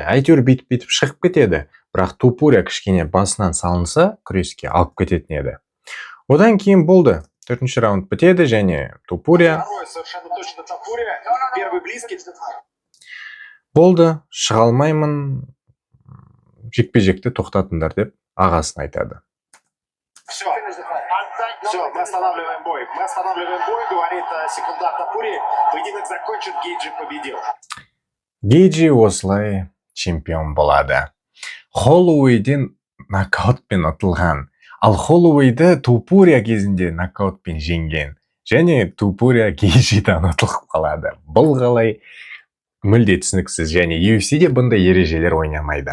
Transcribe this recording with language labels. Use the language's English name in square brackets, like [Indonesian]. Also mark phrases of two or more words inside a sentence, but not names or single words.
[Kazakh] Әйтеуір бейтіп шығып кетеді, бірақ Топурия кішкене басынан салынса, күреске алып кететін еді. Одан кейін болды. 4-ші раунд бітеді және Топурия болды, шыға алмаймын, жекпе-жекті тоқтатыңдар деп ағасын айтады. [Russian] Все, мы останавливаем бой. Мы останавливаем бой, говорит секундант Топурии. Поединок закончен, Гейджи победил. [Kazakh] Гейджи осылай чемпион болады. Холлоуэйден нокаутпен ұтылған. Ал Холлоуэйді Топурия кезінде нокаутпен жеңген. Және Топурия Гейджидан ұтылып қалады. Бұл қалай мүлде түсініксіз, және UFC-де бұндай ережелер ойнамайды.